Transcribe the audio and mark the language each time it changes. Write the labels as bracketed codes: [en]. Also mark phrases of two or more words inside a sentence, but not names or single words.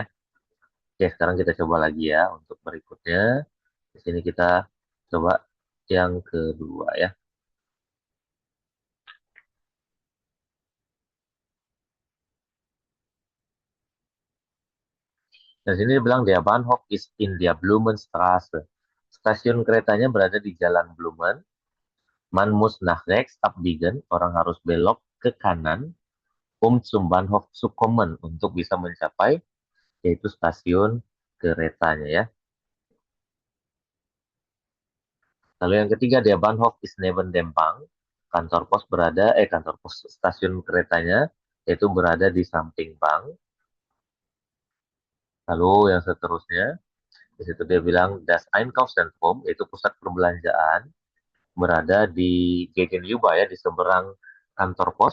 [id] Oke, sekarang kita coba lagi ya untuk berikutnya. Di sini kita coba yang kedua ya. Dan sini dibilang [de] der Bahnhof ist in der Blumenstraße. [id] Stasiun keretanya berada di Jalan Blumen. [de] Man muss nach rechts abbiegen. [id] Orang harus belok ke kanan. [de] Zum Bahnhof zu kommen. [id] Untuk bisa mencapai yaitu stasiun keretanya ya. Lalu yang ketiga, [de] der Bahnhof ist neben dem Bank. [id] Kantor pos stasiun keretanya yaitu berada di samping bank. Lalu yang seterusnya, di situ dia bilang [de] das Einkaufszentrum, [id] yaitu pusat perbelanjaan, berada di Gegenüber ya, di seberang kantor pos.